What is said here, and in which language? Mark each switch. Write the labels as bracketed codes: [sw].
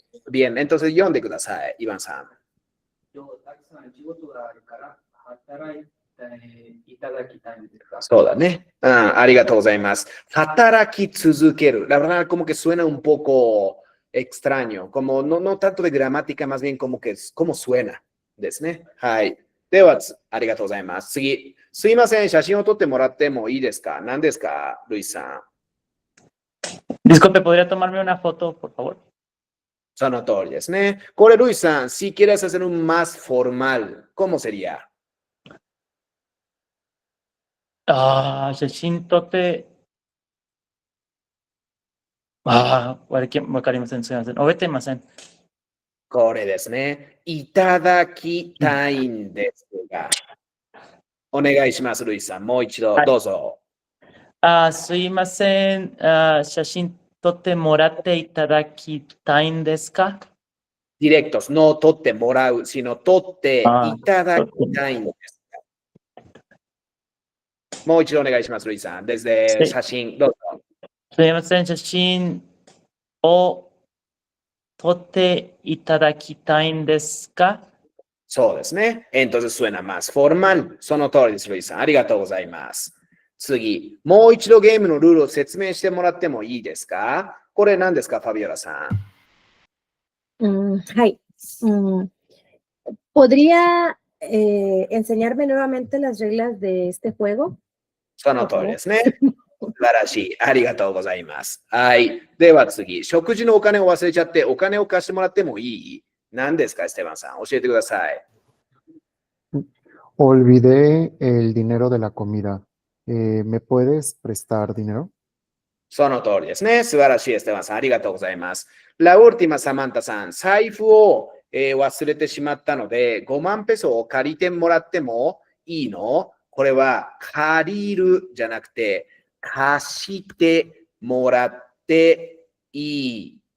[ja] Bien, entonces 読んでください、イバンさん。今日たくさん仕事があるから働いていただきたいんですが。そうだね。ありがとうございます。働き続ける。 [es] La verdad, como que suena un poco extraño, como no tanto de gramática, más bien como que como suena [ja] ですね。はい。では、ありがとうございます。次。すいません、写真を撮ってもらってもいいですか？何ですか、ルイさん。 [es] Disculpe, ¿podría tomarme una foto, por favor? [ja] その通りですね。 [es] これ、ルイさん、si quieres hacer un más formal, ¿cómo sería? [ja] 写真撮って、わかりません。すみません。覚えてません。これですね。いただきたいんですが。お願いします、ルイさん。もう一度、どうぞ。すいません。写真撮ってもらっていただきたいんですか？ [es] directos, no [ja] 撮ってもらう、 [es] sino [ja] 撮っていただきたいんです。もう一度お願いします、ルイさん。desde 写真、どうぞ。すいません。写真を撮っていただきたいんですか？そうですね。 [es] entonces suena más formal. [ja] その通りです、ルイさん。ありがとうございます。次、もう一度ゲームのルールを説明してもらってもいいですか？これ何ですか、ファビオラさん。 [es] はい。podría enseñarme nuevamente las reglas de este juego? [ja] その通りですね。素晴らしい。ありがとうございます。はい。では次、食事のお金を忘れちゃってお金を貸してもらってもいい？何ですか、エステバンさん。教えてください。 [es] Olvidé el dinero de la comida. ¿Me puedes prestar dinero? [ja] その通りですね。素晴らしい、エステバンさん。ありがとうございます。 [es] La última、 [ja] サマンタさん。財布を、忘れてしまったので、5万ペソを借りてもらってもいいの？これは借りるじゃなくて、貸してもらっていい。